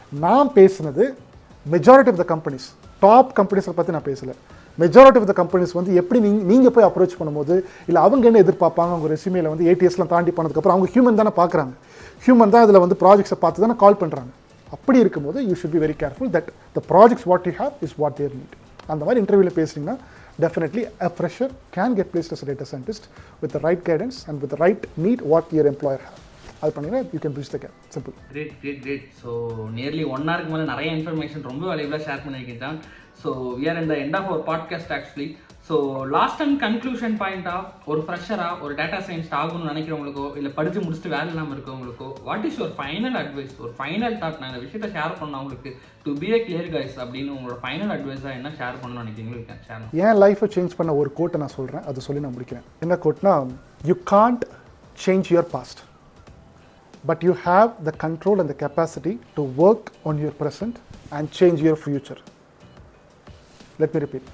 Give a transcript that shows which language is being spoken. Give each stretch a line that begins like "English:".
Tamil: நான் பேசுனது majority of the companies, top கம்பெனிஸை பற்றி நான் பேசலை. மெஜாரிட்டி ஆஃப் த கம்பெனிஸ் வந்து எப்படி நீங்கள் போய் அப்ரோச் பண்ணும்போது, இல்லை அவங்க என்ன எதிர்பார்ப்பாங்க, அவங்க ரெஸ்யூமேல வந்து ஏடிஎஸ்லாம் தாண்டி பண்ணதுக்கப்புறம் அவங்க ஹியூமன் தானே பார்க்குறாங்க. ஹியூமன் தான் அதில் வந்து ப்ராஜெக்ட்ஸை பார்த்து தானே கால் பண்ணுறாங்க. அப்படி இருக்கும்போது
English: You should be very careful that the projects what you have is what their need.
Tamil: அந்த மாதிரி இன்டர்வியூவில் பேசுனீங்கன்னா
English: definitely a fresher can get placed as a data scientist with the right guidance and with the right need what your employer have.
Tamil: அது பண்ணீங்கன்னா
English: you can bridge the gap. Simple. Great.
Tamil: So nearly 1 hour மேலே நிறைய information ரொம்ப வேல்யூபிளாக share பண்ணியிருக்கேன் John.
English: So we are in the end of our podcast actually.
Tamil: So last and conclusion பாயிண்ட்டாக ஒரு ஃப்ரெஷராக ஒரு data science ஆகணும்னு நினைக்கிறவங்களுக்கோ இல்லை படித்து முடிச்சுட்டு வேலை இல்லாமல் இருக்கவங்களுக்கோ
English: what is your final advice,
Tamil: ஒரு ஃபைனல் தாட், நான் இந்த விஷயத்தை ஷேர் பண்ண அவங்களுக்கு
English: to be a clear guys
Tamil: அப்படின்னு உங்களோட ஃபைனல் அட்வைஸாக என்ன ஷேர் பண்ணணும்னு நினைக்கிறீங்களோ ஷேர். என் லைஃப்பை சேஞ்ச் பண்ண ஒரு கோட்டை நான் சொல்கிறேன், அதை சொல்லி நான் முடிக்கிறேன். என்ன கோட்னா,
English: You can't change your past but you have the control and the capacity to work on your present and change your future. Let me repeat.